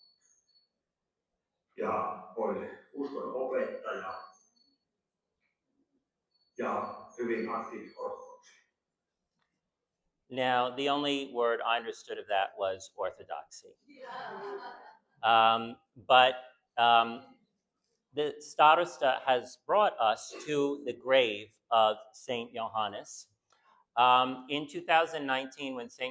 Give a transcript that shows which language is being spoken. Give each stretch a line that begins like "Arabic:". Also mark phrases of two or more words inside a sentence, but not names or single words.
Finnish: ja oli uskon opettaja ja hyvin aktiivinen ortodoksi.
English: Now, the only word I understood of that was orthodoxy. But the starosta has brought us to the grave of St. Johannes. In 2019, when St.